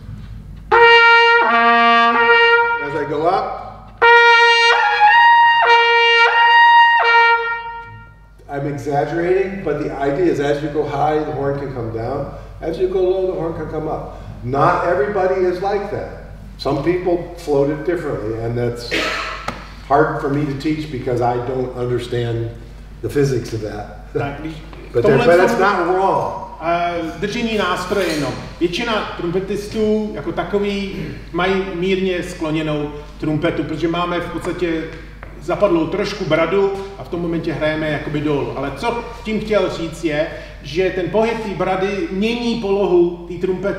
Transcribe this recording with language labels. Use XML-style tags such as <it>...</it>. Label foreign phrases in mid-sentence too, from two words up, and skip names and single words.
<en>As I go up, I'm exaggerating, but the idea is as you go high, the horn can come down. As you go low, the horn can come up. Not everybody is like that. Some people float it differently, and that's hard for me to teach because I don't understand the physics of that. But that's not wrong.</en> <cs>Držení nástroje jenom. Většina trumpetistů jako takový mají mírně skloněnou trumpetu, protože máme v podstatě zapadlou trošku bradu a v tom momentě hrajeme jakoby dolů. Ale co tím chtěl říct je, že ten pohyb té brady mění polohu té trumpety.</cs>